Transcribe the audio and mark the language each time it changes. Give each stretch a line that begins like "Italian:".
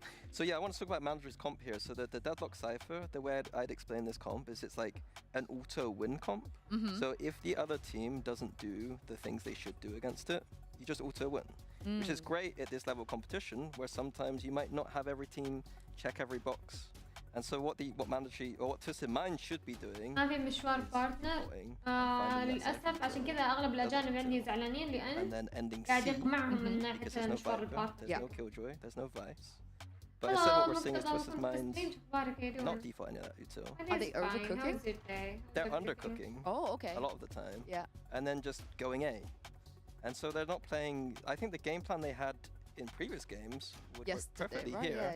English: So yeah, I want to talk about Mandatory's comp here. So the Deadlock Cypher, the way I'd explain this comp is it's like an auto win comp. So if the other team doesn't do the things they should do against it, you just auto win. Which is great at this level of competition, where sometimes you might not have every team check every box. And so what Mandatory or what Twisted Mind should be doing.
Arabic: ما في مشوار بارتنر للأسف عشان كذا أغلب الأجانب عندي زعلانين لأن قاعد يقمعهم من ناحية مشوار البارتنر.
English: There's no Killjoy, there's no Vice. But instead what we're seeing is Twisted Mind's not defaulting that Uto. Are they overcooking? They're undercooking. Oh, okay. A lot of the time. Yeah. And then just going A. And so they're not playing. I think the game plan they had in previous games would work perfectly here.